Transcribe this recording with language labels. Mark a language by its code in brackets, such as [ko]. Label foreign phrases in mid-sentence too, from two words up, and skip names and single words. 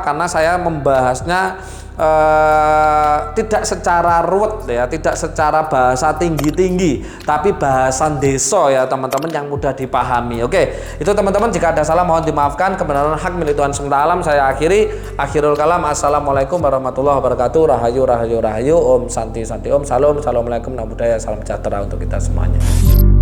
[id] Karena saya membahasnya tidak secara ruwet ya, tidak secara bahasa tinggi-tinggi, tapi bahasan desa ya teman-teman, yang mudah dipahami. Oke, itu teman-teman, jika ada salah mohon dimaafkan, kebenaran hak milik Tuhan semesta alam. Saya [ar] آخر الكلام. السلام عليكم ورحمة الله وبركاته. [ban] Rahayu rahayu rahayu. [sa] Om santi santi om. [ban] Salam. [id] Assalamualaikum, [pi] namo buddhaya, [id] salam sejahtera untuk kita semuanya.